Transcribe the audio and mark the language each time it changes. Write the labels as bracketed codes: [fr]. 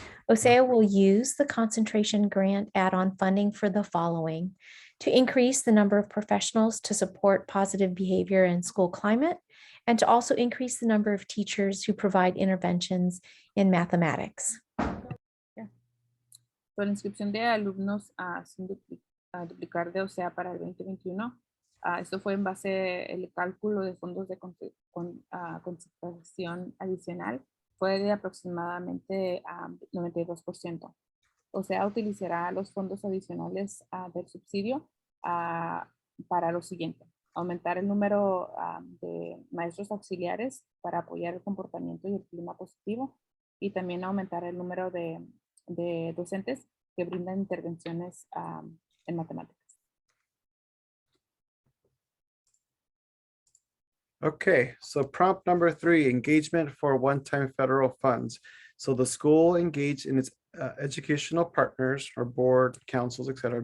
[en] OCEA will use the concentration grant add-on funding for the following: to increase the number of professionals to support positive behavior in school climate, and to also increase the number of teachers who provide interventions in mathematics. [es] La inscripción de alumnos sin duplicar de OCEA para el 2021. Esto fue en base al cálculo de fondos de concentración adicional. Fue de aproximadamente 92%. OCEA utilizará los fondos adicionales del subsidio para lo siguiente: aumentar el número de maestros auxiliares para apoyar el comportamiento y el clima positivo, y también aumentar el número de docentes que brindan intervenciones en matemáticas. [en] Okay, so prompt number 3, engagement for one-time federal funds. So the school engaged in its educational partners or board, councils, etc.